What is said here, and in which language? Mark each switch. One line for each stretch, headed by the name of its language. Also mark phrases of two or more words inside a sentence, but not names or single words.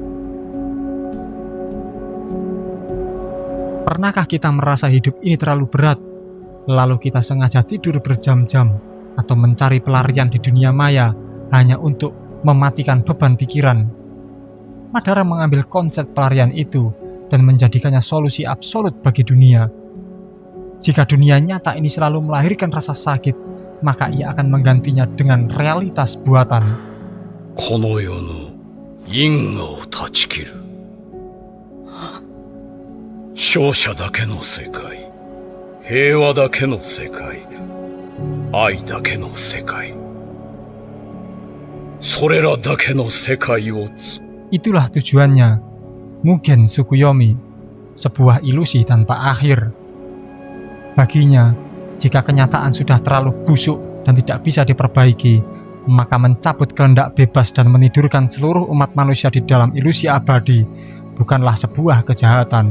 Indonesian: Pernahkah kita merasa hidup ini terlalu berat, lalu kita sengaja tidur berjam-jam atau mencari pelarian di dunia maya hanya untuk mematikan beban pikiran? Madara mengambil konsep pelarian itu dan menjadikannya solusi absolut bagi dunia. Jika dunia nyata ini selalu melahirkan rasa sakit, maka ia akan menggantinya dengan realitas buatan.
Japanese: この世の因果を断ち切る。勝者だけの世界、平和だけの世界、愛だけの世界、それらだけの世界を
Indonesian: Itulah tujuannya, Mugen Tsukuyomi, sebuah ilusi tanpa akhir. Baginya, jika kenyataan sudah terlalu busuk dan tidak bisa diperbaiki, maka mencabut kehendak bebas dan menidurkan seluruh umat manusia di dalam ilusi abadi bukanlah sebuah kejahatan.